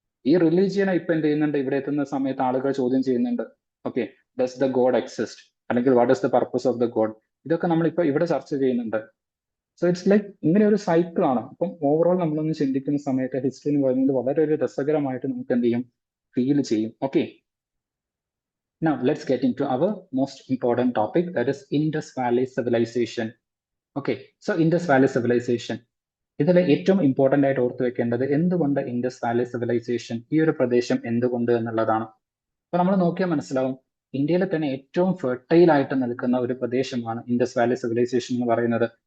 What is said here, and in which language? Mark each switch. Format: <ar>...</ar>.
<ml>ഈ റിലീജിയനെ ഇപ്പൊ എന്ത് ചെയ്യുന്നുണ്ട്, ഇവിടെ എത്തുന്ന സമയത്ത് ആളുകൾ ചോദ്യം ചെയ്യുന്നുണ്ട്.</ml> <en>okay, does the god exist,</en> <ml>അല്ലെങ്കിൽ</ml> <en>what is the purpose of the god,</en> <ml>ഇതൊക്കെ നമ്മൾ ഇപ്പൊ ഇവിടെ ചർച്ച ചെയ്യുന്നുണ്ട്.</ml> <en>so it's like</en> <ml>ഇങ്ങനെ ഒരു സൈക്കിൾ ആണ്. അപ്പം ഓവറോൾ നമ്മളൊന്ന് ചിന്തിക്കുന്ന സമയത്ത് ഹിസ്റ്ററി എന്ന് പറയുന്നത് വളരെ ഒരു രസകരമായിട്ട് നമുക്ക് എന്ത് ചെയ്യും, ഫീൽ ചെയ്യും.</ml> <en>Okay, now let's get into our most important topic, that is Indus Valley Civilization. Okay, so</en> <ml>Indus Valley Civilization, ഇതിൽ ഏറ്റവും ഇമ്പോർട്ടന്റ് ആയിട്ട് ഓർത്തു വെക്കേണ്ടത് എന്തുകൊണ്ട് ഇൻഡസ് വാലി സിവിലൈസേഷൻ, ഈ ഒരു പ്രദേശം എന്തുകൊണ്ട് എന്നുള്ളതാണ്. അപ്പൊ നമ്മൾ നോക്കിയാൽ മനസ്സിലാവും, ഇന്ത്യയിലെ തന്നെ ഏറ്റവും ഫെർട്ടൈൽ ആയിട്ട് നിൽക്കുന്ന ഒരു പ്രദേശമാണ് ഇൻഡസ് വാലി സിവിലൈസേഷൻ എന്ന് പറയുന്നത്.</ml>